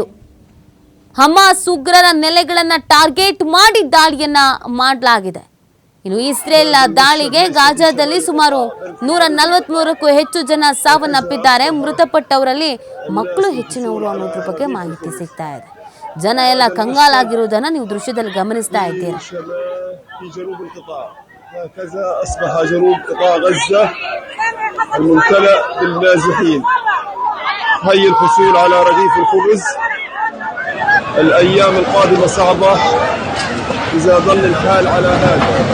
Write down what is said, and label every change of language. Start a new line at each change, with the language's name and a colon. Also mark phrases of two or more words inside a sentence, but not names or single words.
Kannada: ಹಮಾಸ್ ಉಗ್ರರ ನೆಲೆಗಳನ್ನ ಟಾರ್ಗೆಟ್ ಮಾಡಿ ದಾಳಿಯನ್ನ ಮಾಡಲಾಗಿದೆ. ಇನ್ನು ಇಸ್ರೇಲ್ ದಾಳಿಗೆ ಗಾಜಾದಲ್ಲಿ ಸುಮಾರು 143ಕ್ಕೂ ಹೆಚ್ಚು ಜನ ಸಾವನ್ನಪ್ಪಿದ್ದಾರೆ. ಮೃತಪಟ್ಟವರಲ್ಲಿ ಮಕ್ಕಳು ಹೆಚ್ಚಿನವರು ಅನ್ನೋದ್ರ ಬಗ್ಗೆ ಮಾಹಿತಿ ಸಿಗ್ತಾ ಇದೆ. ಜನ ಎಲ್ಲ ಕಂಗಾಲಾಗಿರುವುದನ್ನ ನೀವು ದೃಶ್ಯದಲ್ಲಿ ಗಮನಿಸ್ತಾ ಇದ್ದೀರಾ.
Arabic: الأيام القادمة صعبة إذا ظل الحال على هذا.